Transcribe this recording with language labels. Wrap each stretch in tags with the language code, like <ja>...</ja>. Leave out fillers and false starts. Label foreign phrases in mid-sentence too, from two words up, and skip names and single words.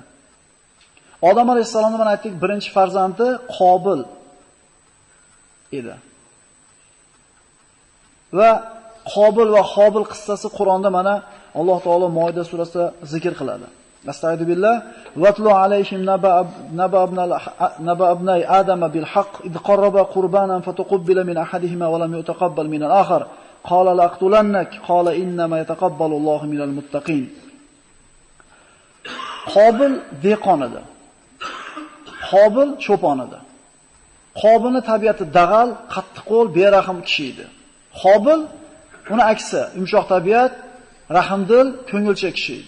<uz>Odam alayhisalomning mana aytdik, birinchi farzandi Qobil edi. Va Qobil va Hobil qissasi Qur'onda mana Alloh taolo Moida surasida zikr qiladi.</uz> <ar>أستغفر الله واتل عليهم نبأ ابني آدم بالحق إذ قرب قربانا فتقبل من أحدهما ولم يتقبل من الآخر قال لأقتلنك قال إنما يتقبل الله من المتقين.</ar> <uz>Qobil dehqon edi. Qobil cho'pon edi. Qobilning tabiati dag'al, qattiqqo'l, berahm kishi edi. Qobil uni aksi, yumshoq tabiat, rahmdil, ko'ngilchi kishi edi.</uz>